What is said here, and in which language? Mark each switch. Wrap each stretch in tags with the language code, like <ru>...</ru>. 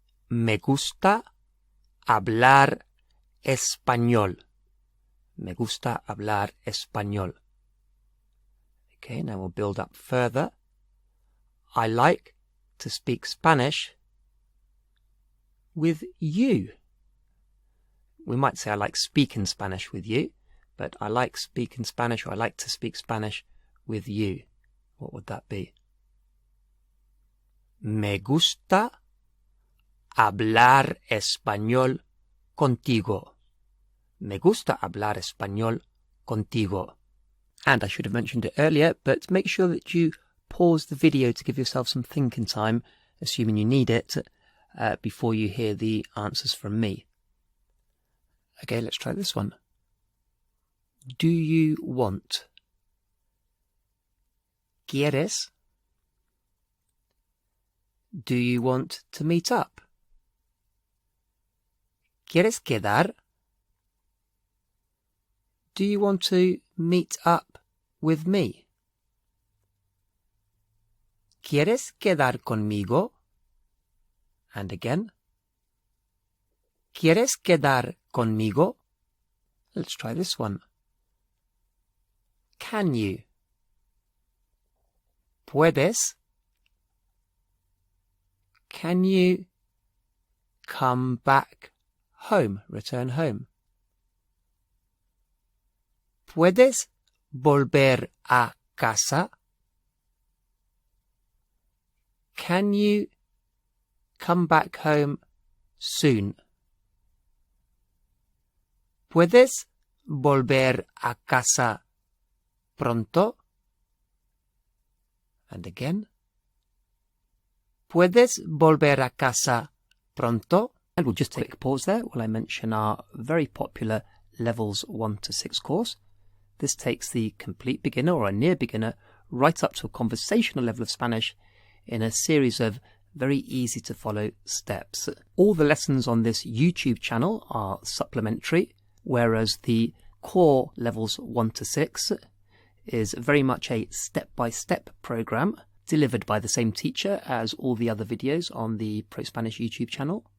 <es>Me gusta hablar español. Me gusta hablar español.</es> <en>Okay, now we'll build up further. I like to speak Spanish with you. We might say I like speaking Spanish with you, but I like speaking Spanish, or I like to speak Spanish with you. What would that be?</en> <es>Me gusta hablar español contigo. Me gusta hablar español contigo.</es> <en>And I should have mentioned it earlier, but make sure that you pause the video to give yourself some thinking time, assuming you need it, before you hear the answers from me. Okay, let's try this one. Do you want?</en> <es>¿Quieres?</es> <en>Do you want to meet up?</en> <es>¿Quieres quedar?</es> <en>Do you want to meet up with me?</en> <es>¿Quieres quedar conmigo?</es> <en>And again.</en> <es>¿Quieres quedar conmigo?</es> <en>Let's try this one. Can you?</en> <es>¿Puedes?</es> <en>Can you come back home, return home?</en> <es>¿Puedes volver a casa?</es> <en>Can you come back home soon?</en> <es>¿Puedes volver a casa pronto?</es> <en>And again.</en> <es>¿Puedes volver a casa pronto?</es> <en>And we'll just take a pause there while I mention our very popular Levels 1 to 6 course. This takes the complete beginner or a near beginner right up to a conversational level of Spanish in a series of very easy to follow steps. All the lessons on this YouTube channel are supplementary, whereas the core Levels 1 to 6 is very much a step-by-step program delivered by the same teacher as all the other videos on the ProSpanish YouTube channel.</en>